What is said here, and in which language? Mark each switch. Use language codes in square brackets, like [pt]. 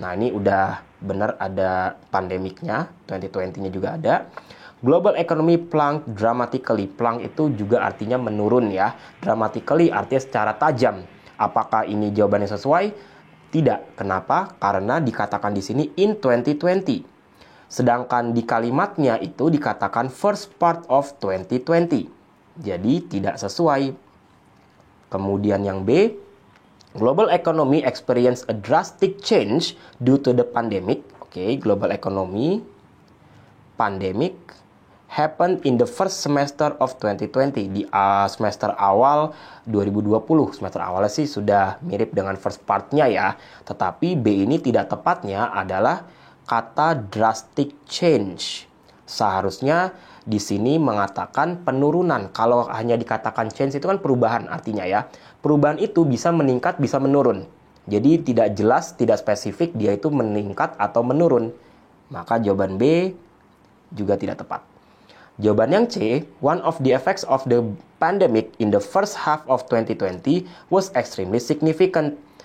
[id] Nah, ini udah benar ada pandemiknya, 2020-nya juga ada. [en] Global economy plunged dramatically. [id] Plunged itu juga artinya menurun ya. Dramatically artinya secara tajam. Apakah ini jawabannya sesuai? Tidak. Kenapa? Karena dikatakan di sini [en] in 2020. [id] Sedangkan di kalimatnya itu dikatakan [en] first part of 2020. [id] Jadi tidak sesuai. Kemudian yang B, [en] global economy experience a drastic change due to the pandemic. Global economy, pandemic, happened in the first semester of 2020. [id] Di semester awal 2020. Semester awalnya sih sudah mirip dengan first part-nya ya. Tetapi B ini tidak tepatnya adalah kata [en] drastic change. [id] Seharusnya di sini mengatakan penurunan. Kalau hanya dikatakan change itu kan perubahan artinya ya. Perubahan itu bisa meningkat, bisa menurun. Jadi tidak jelas, tidak spesifik dia itu meningkat atau menurun. Maka jawaban B juga tidak tepat. Jawaban yang C, [en] one of the effects of the pandemic in the first half of 2020 was extremely significant.